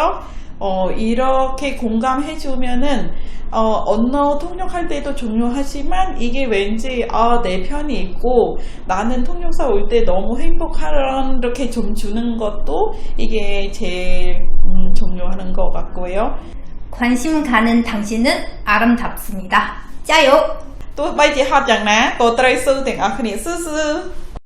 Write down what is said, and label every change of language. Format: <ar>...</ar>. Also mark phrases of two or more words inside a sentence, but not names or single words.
<ko>이렇게 공감해 주면은 언어 통역할 때도 중요하지만 이게 왠지 내 편이 있고 나는 통역사 올 때 너무 행복하라 이렇게 좀 주는 것도 이게 제일 중요한 것 같고요. 관심 가는 당신은 아름답습니다. 짜요!</ko> <km>ទោះបីជាហត់យ៉ាងណាក៏ត្រូវស៊ូទាំងអស់គ្នាស៊ឺ</km>